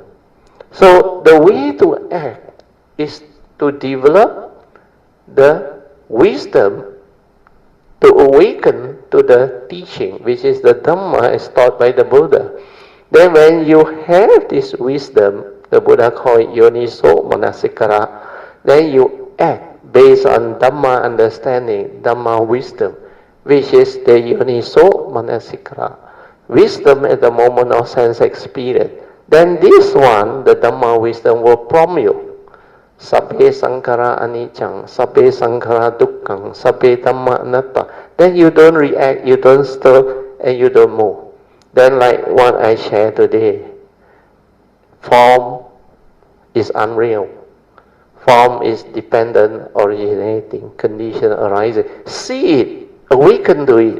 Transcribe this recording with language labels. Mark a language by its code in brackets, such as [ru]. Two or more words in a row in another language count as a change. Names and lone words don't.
[en] So the way to act is to develop the wisdom to awaken to the teaching, which is the Dhamma as taught by the Buddha. Then when you have this wisdom, the Buddha called it [pi] yoniso manasikara, [en] then you act based on Dhamma understanding, Dhamma wisdom, which is the [pi] yoniso manasikara, [en] wisdom at the moment of sense experience. Then this one, the Dhamma wisdom, will prompt you. [pi] Sabbe sankhara anicca, sabbe sankhara dukkha, sabbe dhamma anatta. [en] Then you don't react, you don't stir, and you don't move. Then like what I share today, form is unreal. Form is dependent, originating, condition arising. See it, awaken to it.